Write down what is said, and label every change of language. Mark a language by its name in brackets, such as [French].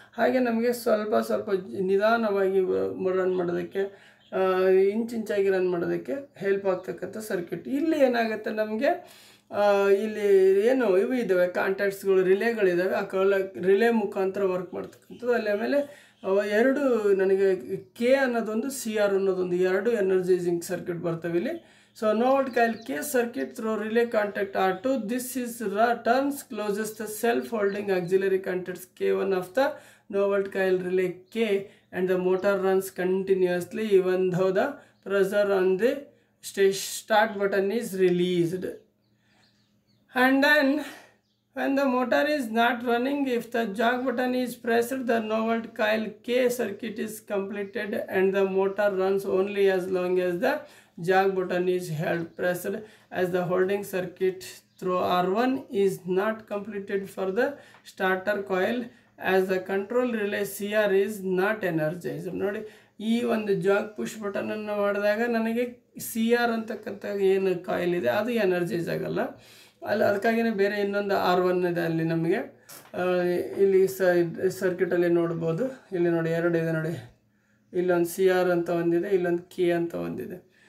[Kannada] ಹಾಗೆ ನಮಗೆ ಸ್ವಲ್ಪ ನಿಧಾನವಾಗಿ ರನ್ ಮಾಡೋದಕ್ಕೆ, ಇಂಚಾಗಿ ರನ್ ಮಾಡೋದಕ್ಕೆ ಹೆಲ್ಪ್ ಆಗ್ತಕ್ಕಂಥ ಸರ್ಕ್ಯೂಟ್. ಇಲ್ಲಿ ಏನಾಗುತ್ತೆ ನಮಗೆ, ಇಲ್ಲಿ ಏನು ಇವು ಇದ್ದಾವೆ ಕಾಂಟ್ಯಾಕ್ಟ್ಸ್ಗಳು, ರಿಲೇಗಳಿದ್ದಾವೆ. ಆ ರಿಲೇ ಮುಖಾಂತರ ವರ್ಕ್ ಮಾಡ್ತಕ್ಕಂಥದ್ದು. ಅಲ್ಲಿ ಆಮೇಲೆ ಎರಡು ನನಗೆ K ಅನ್ನೋದೊಂದು CR ಅನ್ನೋದೊಂದು ಎರಡು ಎನರ್ಜೈಸಿಂಗ್ ಸರ್ಕ್ಯೂಟ್ ಬರ್ತವೆ ಇಲ್ಲಿ. [English] So no volt coil K circuit through relay contact R2. This is turns closes the self-holding auxiliary contacts K1 of the novel coil relay K, and the motor runs continuously even though the pressure on the start button is released. And then when the motor is not running, if the jog button is pressed, the novel coil K circuit is completed and the motor runs only as long as the jog button is held pressed, as the holding circuit through R1 is not completed for the starter coil, as the control relay CR is not energized. [Kannada] ನೋಡಿ, ಈ ಒಂದು ಜಾಗ್ push ಬಟನನ್ನು ಮಾಡಿದಾಗ ನನಗೆ CR ಅಂತಕ್ಕಂಥ ಏನು coil ಇದೆ ಅದು energise ಆಗಲ್ಲ. ಅದಕ್ಕಾಗಿಯೇ ಬೇರೆ ಇನ್ನೊಂದು R1 ಇದೆ ಅಲ್ಲಿ ನಮಗೆ. ಇಲ್ಲಿ ಸರ್ಕ್ಯೂಟಲ್ಲಿ ನೋಡ್ಬೋದು. ಇಲ್ಲಿ ನೋಡಿ ಎರಡು ಇದೆ ನೋಡಿ, ಇಲ್ಲೊಂದು CR ಅಂತ ಒಂದಿದೆ, ಇಲ್ಲೊಂದು K ಅಂತ ಒಂದಿದೆ.